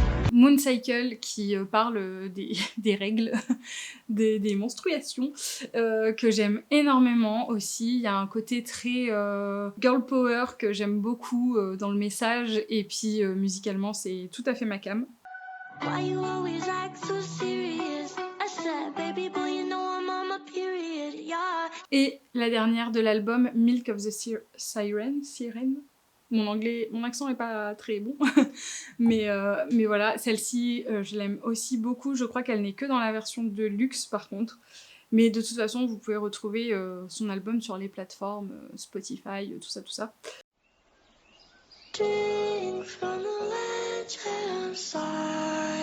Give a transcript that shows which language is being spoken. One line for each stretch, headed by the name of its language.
French: Mooncycle, qui parle des règles, des menstruations, que j'aime énormément aussi. Il y a un côté très girl power que j'aime beaucoup dans le message, et puis musicalement c'est tout à fait ma came.
English: Why you always act so serious? I said, baby boy, you know I'm on my period, yeah.
French: Et la dernière de l'album, Milk of the Siren. Mon accent est pas très bon, mais voilà, celle-ci, je l'aime aussi beaucoup. Je crois qu'elle n'est que dans la version de luxe par contre. Mais de toute façon, vous pouvez retrouver son album sur les plateformes, Spotify, tout ça.
English: Drink from the ledge of sirens.